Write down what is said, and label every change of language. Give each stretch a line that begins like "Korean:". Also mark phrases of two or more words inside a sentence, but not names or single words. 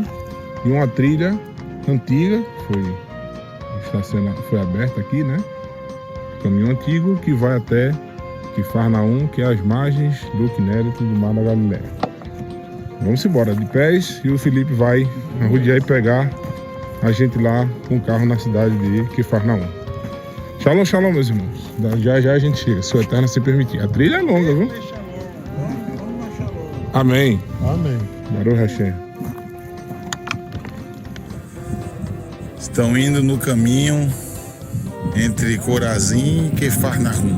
Portuguese: E uma trilha antiga, foi aberta aqui, né? Caminho antigo que vai até Quifarnaum, que é as margens do Quinéreto do Mar da Galileia. Vamos embora de pés e o Felipe vai arrodear e pegar a gente lá com o carro na cidade de Quifarnaum.
Hebrew: שלום, שלום,
Portuguese: meus irmãos. Já já a gente chega, se o Eterno se permitir. A trilha é longa, viu? Amém. Amém.
Hebrew: ברוך השם.
Portuguese: Estão indo no caminho entre Corazim e Quifarnaum.